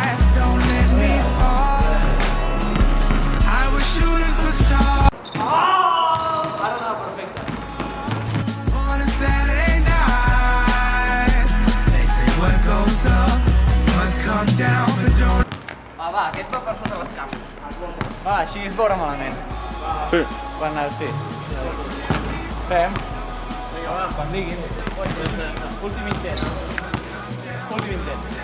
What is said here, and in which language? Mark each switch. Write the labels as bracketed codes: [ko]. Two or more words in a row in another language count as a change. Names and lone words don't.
[en] Don't let me fall. I was shooting for stars. On a Saturday night, they say what goes up must come down, but don't. [ca] Va, aquest va per sota les cames. Va, així es veurà malament. Sí. Quan el sí. Fem. Vinga, va, quan diguin. Últim intent. Últim intent.